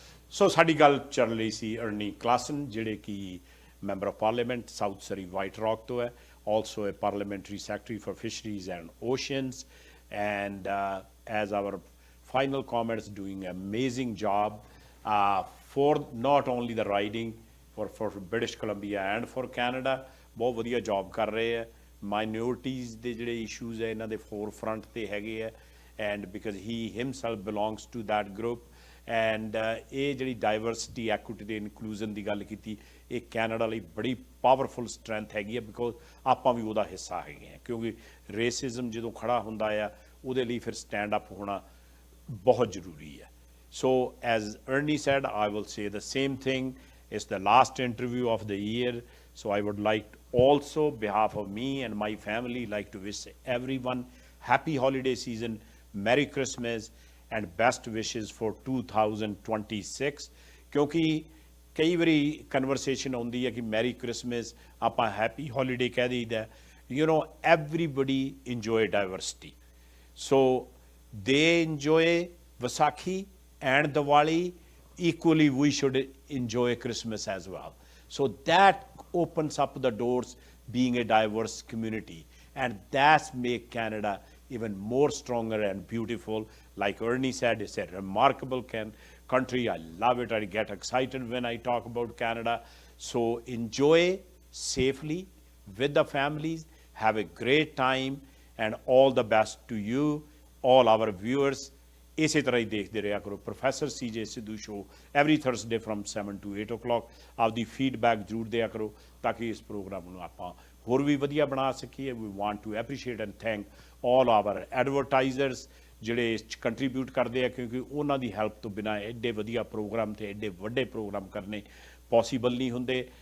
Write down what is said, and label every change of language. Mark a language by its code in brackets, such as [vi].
[en] so [pa] ਸਾਡੀ ਗੱਲ ਚੱਲ ਰਹੀ ਸੀ [en] Arnie Klassen, ਜਿਹੜੇ ਕਿ member of parliament South Surrey White Rock ਤੋਂ ਹੈ, also a parliamentary secretary for fisheries and oceans, and as our final comments, doing an amazing job for not only the riding for British Columbia and for Canada. [pa] ਬਹੁਤ ਵਧੀਆ job ਕਰ ਰਹੇ ਹੈ। Minorities ਦੇ ਜਿਹੜੇ issues ਹੈ ਇਹਨਾਂ ਦੇ ਫੋਰਫਰੰਟ ਤੇ ਹੈਗੇ ਹੈ, [en] and because he himself belongs to that group, [pa] and ਇਹ ਜਿਹੜੀ ਡਾਈਵਰਸਿਟੀ ਐਕੁਇਟੀ ਤੇ ਇਨਕਲੂਜ਼ਨ ਦੀ ਗੱਲ ਕੀਤੀ, ਇਹ ਕੈਨੇਡਾ ਲਈ ਬੜੀ ਪਾਵਰਫੁਲ ਸਟਰੈਂਥ ਹੈਗੀ ਹੈ, ਬਿਕੋਜ਼ ਆਪਾਂ ਵੀ ਉਹਦਾ ਹਿੱਸਾ ਹੈਗੇ ਹਾਂ। ਕਿਉਂਕਿ ਰੇਸਿਜ਼ਮ ਜਦੋਂ ਖੜਾ ਹੁੰਦਾ ਆ ਉਹਦੇ ਲਈ ਫਿਰ ਸਟੈਂਡ ਅਪ ਹੋਣਾ ਬਹੁਤ ਜ਼ਰੂਰੀ ਹੈ। [en] So as Ernie said, I will say the same thing. It's the last interview of the year. So I would like also, behalf of me and my family, like to wish everyone happy holiday season, Merry Christmas, and best wishes for 2026. [pa] ਕਿਉਂਕਿ ਕਈ ਵਾਰੀ conversation ਆਉਂਦੀ ਹੈ ਕਿ Mary Christmas, ਆਪਾਂ happy holiday ਕਹਿ ਦਈਦਾ। [en] You know, everybody enjoy diversity. So they enjoy Vaisakhi and Diwali. Equally, we should enjoy Christmas as well. So that opens up the doors, being a diverse community, and that's make Canada even more stronger and beautiful. Like Ernie said, it's a remarkable country. I love it. I get excited when I talk about Canada. So enjoy safely with the families. Have a great time, and all the best to you, all our viewers. [pa] ਇਸੇ ਤਰ੍ਹਾਂ ਹੀ ਦੇਖਦੇ ਰਿਹਾ ਕਰੋ professor CJ Sidhu show [en] Every Thursday from 7 to 8 o'clock। [pa] ਆਪਦੀ feedback ਜ਼ਰੂਰ ਦਿਆ ਕਰੋ ਤਾਂ ਕਿ ਇਸ ਪ੍ਰੋਗਰਾਮ ਨੂੰ ਆਪਾਂ ਹੋਰ ਵੀ ਵਧੀਆ ਬਣਾ ਸਕੀਏ। [en] we want to appreciate and thank all our advertisers [pa] ਜਿਹੜੇ ਇਸ 'ਚ ਕੰਟਰੀਬਿਊਟ ਕਰਦੇ ਆ, ਕਿਉਂਕਿ ਉਹਨਾਂ ਦੀ ਹੈਲਪ ਤੋਂ ਬਿਨਾਂ ਐਡੇ ਵਧੀਆ ਪ੍ਰੋਗਰਾਮ ਤੇ ਐਡੇ ਵੱਡੇ ਪ੍ਰੋਗਰਾਮ ਕਰਨੇ ਪੋਸੀਬਲ ਨਹੀਂ ਹੁੰਦੇ।